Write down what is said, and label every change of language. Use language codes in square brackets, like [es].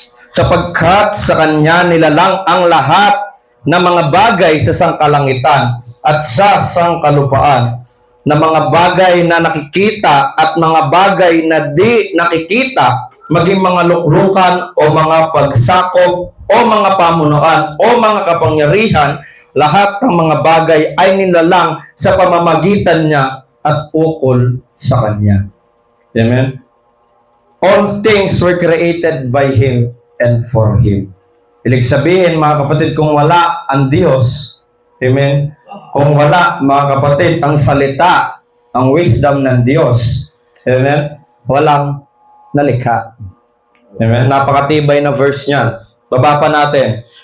[tl] Sapagkat sa Kanya nilalang ang lahat ng mga bagay sa sangkalangitan at sa sangkalupaan, na mga bagay na nakikita at mga bagay na di nakikita, maging mga luklukan o mga pagsakop o mga pamunuan o mga kapangyarihan, lahat ng mga bagay ay nilalang sa pamamagitan niya at ukol sa Kanya. Amen? [en] All things were created by Him and for Him. [tl] Ibig sabihin, mga kapatid, kung wala ang Diyos, amen? Kung wala, mga kapatid, ang salita, ang wisdom ng Diyos, amen? Walang na likha. Amen? Napakatibay na verse niyan. Baba pa natin.